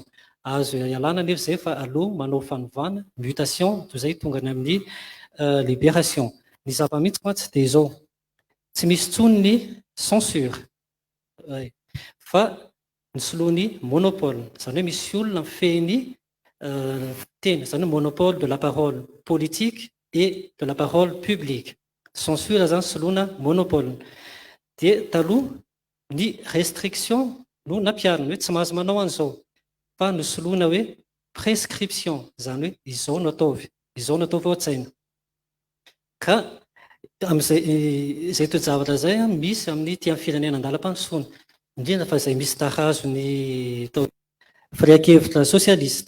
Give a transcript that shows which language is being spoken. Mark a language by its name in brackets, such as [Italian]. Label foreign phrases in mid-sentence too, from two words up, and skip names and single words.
[Malagasy] Azo ialana nefa izay fa aloha manao fanovana mutation toy izay tonga ny amin'ny libération. Ny zava-misy mantsy dia izao, tsy misy tsony ny censure fa ny soloany monopole, zany hoe misy olona mifehy teny, zany hoe [French] monopole de la parole politique et de la parole publique. [Malagasy] Censure zany soloana monopole. Dia taloha ny restriction no nampiarina hoe tsy mahazo manao an'izao, fa ny soloana hoe prescription, zany hoe izao no ataovy, izao no ataovy ao an-tsaina. Ka amin'izay toe-javatra zay misy amin'ny ty amin'ny firenena andalam-pandrosoana, indrindra fa izay misy tarazo ny firaikevitra sosialista.